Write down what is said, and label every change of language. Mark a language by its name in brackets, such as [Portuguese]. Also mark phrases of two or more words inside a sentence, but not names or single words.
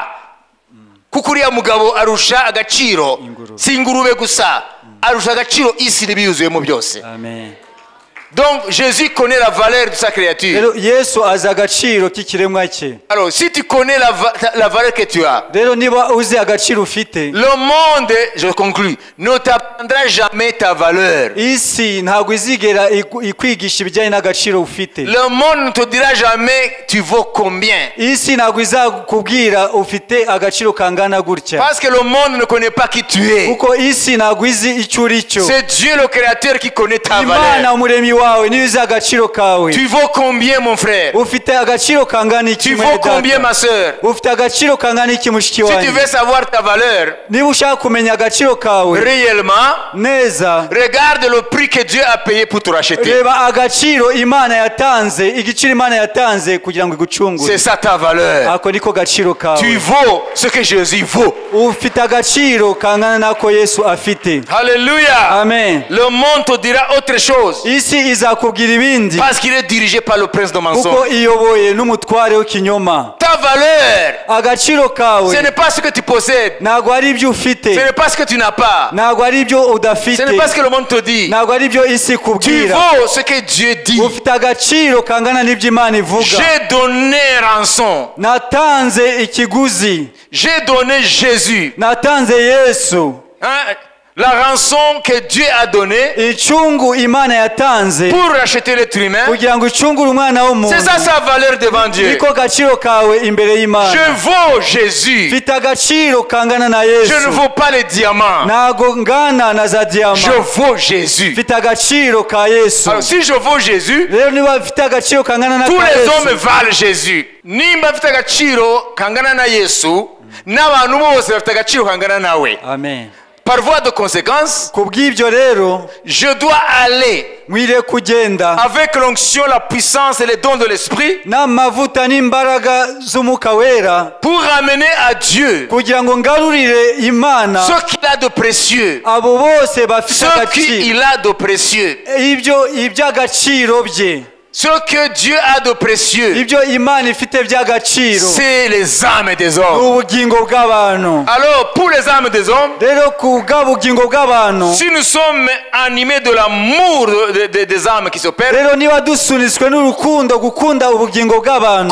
[Kinyarwanda] Kuko uriya mugabo arusha agaciro si ingurube gusa, arusha agaciro isi n'ibiyuzuyemo byose. Amen. [French] Donc Jésus connaît la valeur de sa créature. [Kinyarwanda] Rero Yesu azi agaciro k'ikiremwa cye. [French] Alors si tu connais la valeur que tu as, [Kinyarwanda] Rero niba uzi agaciro ufite, [French] le monde, je conclus, ne t'apprendra jamais ta valeur. [Kinyarwanda] isi ntabwo izigera ikwigisha ibijyanye n'agaciro ufite. [French] Le monde ne te dira jamais tu vaux combien. [Kinyarwanda] Isi ntabwo izakubwira ufite agaciro kangana gutya, [French] Parce que le monde ne connaît pas qui tu es. [Kinyarwanda] kuko isi ntabwo izi icyo uri cyo. [French] C'est Dieu le créateur qui connaît ta [Kinyarwanda] Imana [French] valeur. [Kinyarwanda] umuremyi wawe niyo uzi agaciro kawe. [French] Tu vaux combien mon frère? [Kinyarwanda] Ufite agaciro kangana iki [French] Tu [Kinyarwanda] mwene [French] vaux combien ma [Kinyarwanda] data? [French] soeur? [Kinyarwanda] Ufite agaciro kangana iki mushiki [French] Si tu [Kinyarwanda] wanjye? [French] veux savoir ta valeur [Kinyarwanda] Niba ushaka kumenya agaciro kawe [French] réellement, [Kinyarwanda] neza, [French] regarde le prix que Dieu a payé pour te racheter. [Kinyarwanda] reba agaciro Imana yatanze, igiciro Imana yatanze kugira ngo igucungure. [French] C'est ça ta valeur. [Kinyarwanda] Ako niko gaciro [French] Tu [Kinyarwanda] kawe. [French] vaux ce que Jésus vaut. [Kinyarwanda] Ufite agaciro kangana nako Yesu afite. [French] Alléluia. [Kinyarwanda] Amen. [French] Le monde te dira autre chose. [Kinyarwanda] Isi izakubwira ibindi, [French] Parce qu'il est dirigé par le prince de [Kinyarwanda] kuko [French] mensonge. [Kinyarwanda] iyoboye n'umutware w'ikinyoma. [French] Ta valeur, [Kinyarwanda] Agaciro kawe [French] ce n'est pas ce que tu possèdes. [Kinyarwanda] ntabwo ari ibyo ufite, [French] Ce n'est pas ce que tu n'as pas. [Kinyarwanda] ntabwo ari ibyo [French] Ce [Kinyarwanda] udafite, [French] n'est pas ce que le monde te dit. [Kinyarwanda] ntabwo ari ibyo isi [French] Tu [Kinyarwanda] ikubwira. [French] vaux ce que Dieu dit. [Kinyarwanda] Ufite agaciro kangana n'ibyo Imana ivuga. [French] J'ai donné rançon. [Kinyarwanda] Natanze ikiguzi, [French] J'ai donné Jésus. [Kinyarwanda] natanze Yesu. Hein? [French] La rançon que Dieu a donnée [Kinyarwanda] icungu imana yatanze [French] pour racheter l'être humain, [Kinyarwanda] kugira ngo icungure umwana [French] c'est [Kinyarwanda] w'umuntu [French] ça sa valeur devant Dieu. [Kinyarwanda] niko gaciro kawe imbere [French] Je [Kinyarwanda] y'imana [French] vaux Jésus. [Kinyarwanda] mfite agaciro kangana na [French] Je ne [Kinyarwanda] yesu [French] vaux pas les diamants. [Kinyarwanda] ntago ngana na za [French] Je [Kinyarwanda] diyama [French] vaux Jésus. [Kinyarwanda] mfite agaciro ka yesu [French] Alors si je vaux Jésus, [Kinyarwanda] rero niba mfite agaciro kangana na [French] tous [Kinyarwanda] ka [French] les hommes [Kinyarwanda] yesu [French] valent Jésus. [Kinyarwanda] Nimba mfite agaciro kangana na Yesu, n'abantu bose bafite agaciro kangana nawe. amen [French] Par voie de conséquence, [Kinyarwanda] ku bw'ibyo rero [French] je dois aller [Kinyarwanda] mwire kugenda [French] avec l'onction, la puissance et les dons de l'esprit [Kinyarwanda] n'amavuta n'imbaraga z'umwuka wera [French] pour ramener à Dieu [Kinyarwanda] kugira ngo ngarurire imana [French] ce qu'il a de précieux. [Kinyarwanda] abo bose bafite [French] Ce [Kinyarwanda] agaciro [French] qu'il a de précieux. [Kinyarwanda] iby'agaciro bye [French] Ce que Dieu a de précieux, [Kinyarwanda] ibyo imana ifite by'agaciro [French] c'est les âmes des [Kinyarwanda] ni [French] hommes. [Kinyarwanda] ubugingo bw'abantu [French] Alors, pour les âmes des hommes, [Kinyarwanda] rero ku bw'ubugingo bw'abantu [French] si nous sommes animés de l'amour des âmes qui se perdent, [Kinyarwanda] rero niba dusunitswe n'urukundo gukunda ubugingo bw'abantu